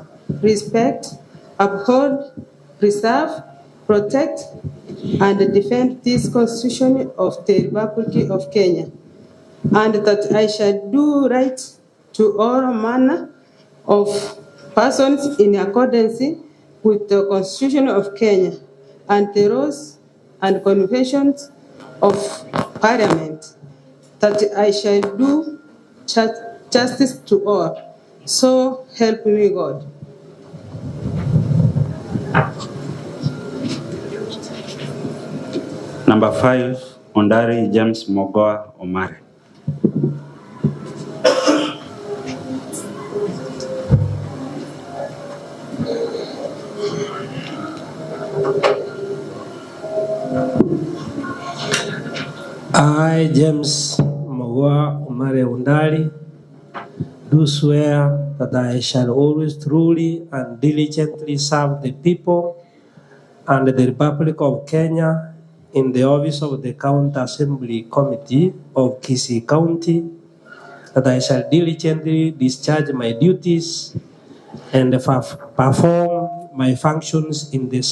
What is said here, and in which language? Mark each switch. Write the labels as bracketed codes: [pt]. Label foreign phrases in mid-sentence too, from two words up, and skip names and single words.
[en] respect, uphold, preserve, protect, and defend this Constitution of the Republic of Kenya, and that I shall do right to all manner of persons in accordance with the Constitution of Kenya and the laws and conventions of Parliament, that I shall do justice to all. So help me God. Number 5, Ondari James Mogoa Omare. I, James Mogoa Omare Undari, do swear that I shall always truly and diligently serve the people and the Republic of Kenya in the office of the County Assembly Committee of Kisii County, that I shall diligently discharge my duties and perform my functions in the